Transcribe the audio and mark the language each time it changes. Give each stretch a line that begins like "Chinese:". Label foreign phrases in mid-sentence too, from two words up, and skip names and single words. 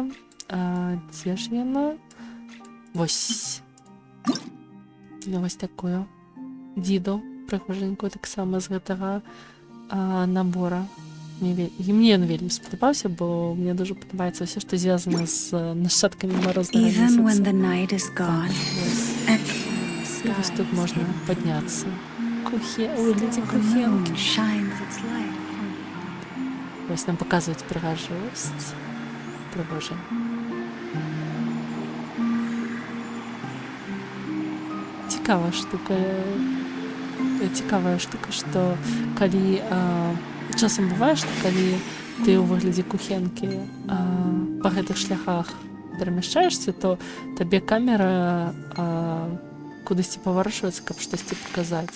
Belarusian: Дзе ж яна? Вось. Вось такую. Дзіду прыгоженькую таксама з гэтага набора. Мне ён вельмі спадабаўся, бо мне дуже падабаецца ўсё, што звязана з нашчадкамі марознага
English: Even when the
Belarusian: месяца.
English: night is gone,
Belarusian: І вось тут можна падняцца. У выглядзе the кухенкі.
English: moon shines its light upon
Belarusian: Вось нам паказваюць прыгажосць. Прыгожа. Цікавая штука, што калі часам бывае, што калі ты ў выглядзе кухенкі па гэтых шляхах перамяшчаешся, то табе камера кудысьці паварочваецца, каб штосьці паказаць.